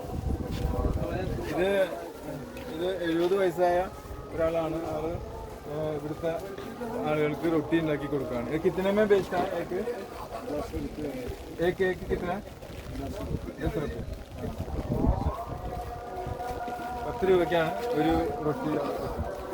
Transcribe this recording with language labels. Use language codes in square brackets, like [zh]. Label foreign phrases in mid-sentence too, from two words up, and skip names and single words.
[ml] ഇത് 70 വയസ്സായ ഒരാളാണ്. ആള് ഇവിടുത്തെ ആളുകൾക്ക് റൊട്ടി ഉണ്ടാക്കി കൊടുക്കുകയാണ് [hi] एक कितने में बेचता है एक कितना 10 रुपये [ml] 10 രൂപയ്ക്കാണ് ഒരു റൊട്ടി